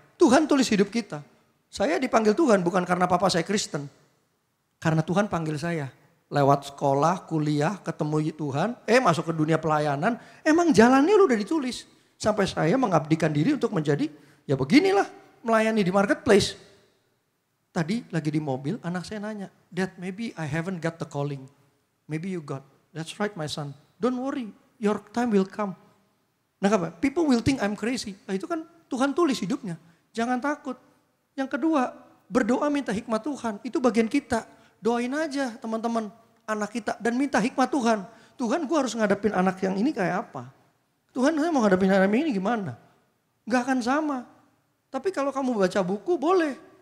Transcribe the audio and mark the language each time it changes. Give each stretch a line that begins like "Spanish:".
Indonesian: Tuhan tulis hidup kita. Saya dipanggil Tuhan bukan karena papa saya Kristen. Karena Tuhan panggil saya. Lewat sekolah, kuliah, ketemu Tuhan. Masuk ke dunia pelayanan. Emang jalannya lu udah ditulis. Sampai saya mengabdikan diri untuk menjadi, ya beginilah, melayani di marketplace. Tadi lagi di mobil, anak saya nanya,
English: Dad, maybe I haven't got the calling. Maybe you got. That's right my son. Don't worry, your time will come. Nah, people will think I'm crazy.
Indonesian: Nah, itu kan Tuhan tulis hidupnya. Jangan takut. Yang kedua, berdoa minta hikmat Tuhan. Itu bagian kita. Doain aja teman-teman anak kita dan minta hikmat Tuhan. Tuhan, gue harus ngadepin anak yang ini kayak apa? Tuhan, saya mau ngadepin anak ini gimana? Gak akan sama. Tapi kalau kamu baca buku boleh.